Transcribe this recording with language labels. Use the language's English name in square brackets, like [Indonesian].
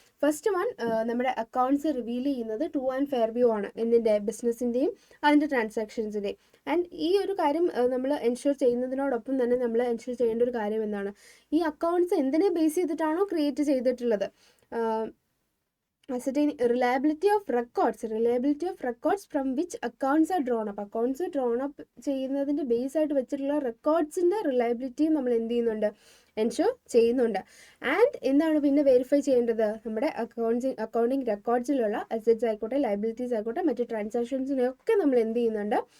[Malayalam] First one, നമ്മുടെ accounts reveal ചെയ്യുന്നത് true and fair view ആണ്. എന്തിൻ്റെ? ബിസിനസ്സിൻ്റെയും അതിൻ്റെ ട്രാൻസാക്ഷൻസിൻ്റെയും. ആൻഡ് ഈ ഒരു കാര്യം നമ്മൾ എൻഷുർ ചെയ്യുന്നതിനോടൊപ്പം തന്നെ നമ്മൾ എൻഷുർ ചെയ്യേണ്ട ഒരു കാര്യം എന്താണ്? ഈ അക്കൗണ്ട്സ് എന്തിനെ ബേസ് ചെയ്തിട്ടാണോ ക്രിയേറ്റ് ചെയ്തിട്ടുള്ളത്? [English] ascertain reliability of records from which accounts are drawn up. [Malayalam] Accounts drone up ചെയ്യുന്നതിൻ്റെ ബേസ് ആയിട്ട് വെച്ചിട്ടുള്ള റെക്കോർഡ്സിൻ്റെ റിലയബിലിറ്റിയും നമ്മൾ എന്ത് ചെയ്യുന്നുണ്ട്? എൻഷുർ ചെയ്യുന്നുണ്ട്. ആൻഡ് എന്താണ് പിന്നെ വെരിഫൈ ചെയ്യേണ്ടത്? നമ്മുടെ അക്കൗണ്ടിങ് റെക്കോർഡ്സിലുള്ള അസറ്റ്സ് ആയിക്കോട്ടെ, ലയബിലിറ്റീസ് ആയിക്കോട്ടെ, മറ്റ് ട്രാൻസാക്ഷൻസിനെയൊക്കെ നമ്മൾ എന്ത് ചെയ്യുന്നുണ്ട്?